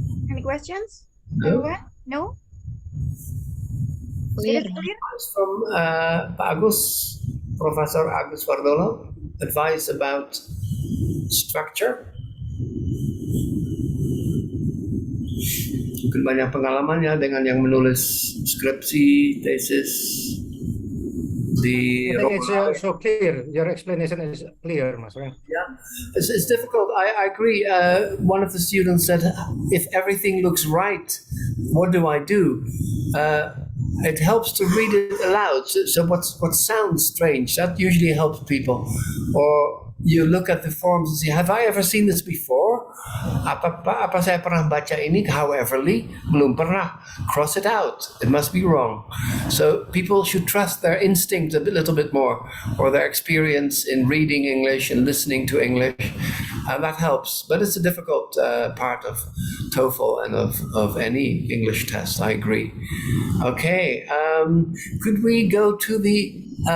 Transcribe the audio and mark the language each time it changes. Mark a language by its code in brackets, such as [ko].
[en] Any questions? No. Everyone? No? Clear. It is clear? Advice from Pak Agus, Professor Agus Wardono, advice about structure. [id] Mungkin banyak pengalamannya dengan yang menulis skripsi, tesis di [en] I think it's so clear. Your explanation is clear, Mas. Right? Yeah, it's difficult. I agree. One of the students said, if everything looks right, what do I do? It helps to read it aloud. So what sounds strange, that usually helps people. Or you look at the forms and say, have I ever seen this before? [id] Apa saya pernah baca ini? [en] Howeverly, belum pernah. Cross it out. It must be wrong. So people should trust their instinct a little bit more, or their experience in reading English and listening to English. That helps. But it's a difficult part of TOEFL and of any English test. I agree. Okay. Could we go to the